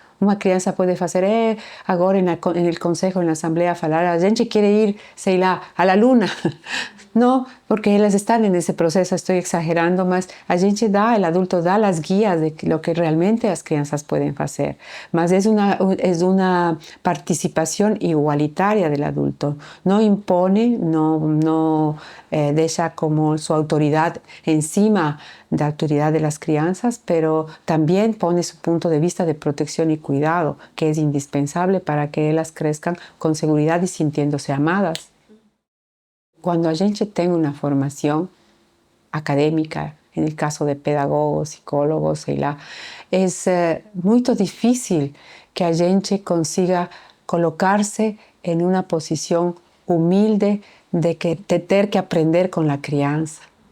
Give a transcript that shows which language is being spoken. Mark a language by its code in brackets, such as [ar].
[pt] Uma criança pode fazer, agora [es] en el consejo, en la asamblea, falar, a gente quiere ir, sei lá, a la luna. No, porque ellas están en ese proceso, estoy exagerando, [pt] mas a gente [es] el adulto da las guías de lo que realmente las crianças pueden hacer. Mas es una participación igualitaria del adulto. No impone, no deja como su autoridad encima de la autoridad de las crianças, pero también pone su punto de vista de protección y cuidado, que es indispensable para que ellas crezcan con seguridad y sintiéndose amadas. Cuando [pt] a gente tem uma formação, [es] académica, en el caso de pedagogos, psicólogos, [pt] sei lá, é muito difícil que a gente consiga colocar-se em uma posição humilde de ter que aprender com a criança.